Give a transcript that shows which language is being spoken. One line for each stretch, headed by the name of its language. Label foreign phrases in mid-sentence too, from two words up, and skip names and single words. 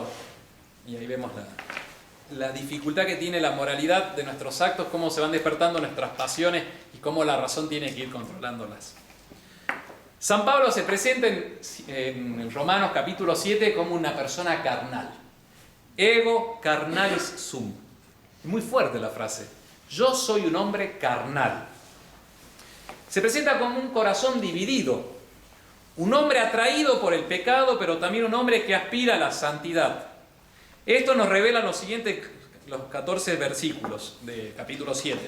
Spanish: Y ahí vemos la dificultad que tiene la moralidad de nuestros actos, cómo se van despertando nuestras pasiones y cómo la razón tiene que ir controlándolas. San Pablo se presenta en Romanos capítulo 7 como una persona carnal.
Latin: Ego carnalis sum.
Spanish: Muy fuerte la frase. Yo soy un hombre carnal. Se presenta como un corazón dividido. Un hombre atraído por el pecado, pero también un hombre que aspira a la santidad. Esto nos revela los 14 versículos de capítulo 7.